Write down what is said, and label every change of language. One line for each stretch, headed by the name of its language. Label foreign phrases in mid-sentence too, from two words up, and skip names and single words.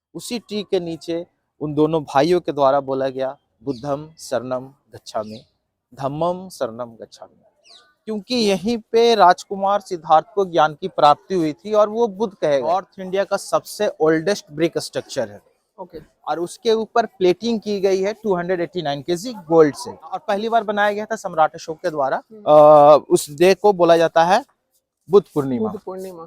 Hindi: उसी ट्री के नीचे उन दोनों भाइयों के द्वारा बोला गया
Pali: बुद्धम शरणम गच्छामि, धम्मम शरणम गच्छामि,
Hindi: क्योंकि यहीं पे राजकुमार सिद्धार्थ को ज्ञान की प्राप्ति हुई थी और वो बुद्ध कहे गए। नॉर्थ इंडिया का सबसे
English: oldest brick structure
Hindi: है। ओके। और उसके ऊपर प्लेटिंग की गई है 289
English: kg gold
Hindi: से, और पहली बार बनाया गया था सम्राट अशोक के द्वारा। उस डे को बोला जाता है बुद्ध पूर्णिमा।